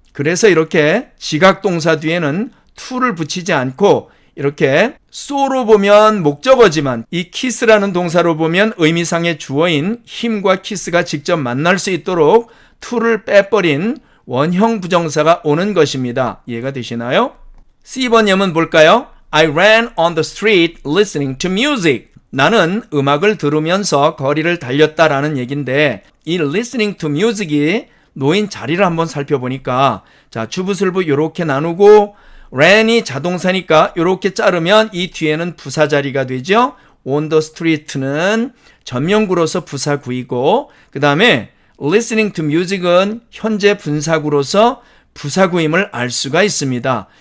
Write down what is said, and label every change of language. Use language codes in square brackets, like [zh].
[ko] 그래서 이렇게 지각동사 뒤에는 to를 붙이지 않고 이렇게 so로 보면 목적어지만 이 kiss라는 동사로 보면 의미상의 주어인 힘과 kiss가 직접 만날 수 있도록 to를 빼버린 원형 부정사가 오는 것입니다. 이해가 되시나요? C번 예문 볼까요? [en] I ran on the street listening to music. [ko] 나는 음악을 들으면서 거리를 달렸다라는 얘기인데 이 [en] listening to music [ko] 이 놓인 자리를 한번 살펴보니까 자 주부술부 이렇게 나누고 ran이 자동사니까 이렇게 자르면 이 뒤에는 부사 자리가 되죠. [en] on the street [ko] 는 전명구로서 부사구이고, 그 다음에 [en] listening to music [ko] 은 현재 분사구로서 부사구임을 알 수가 있습니다.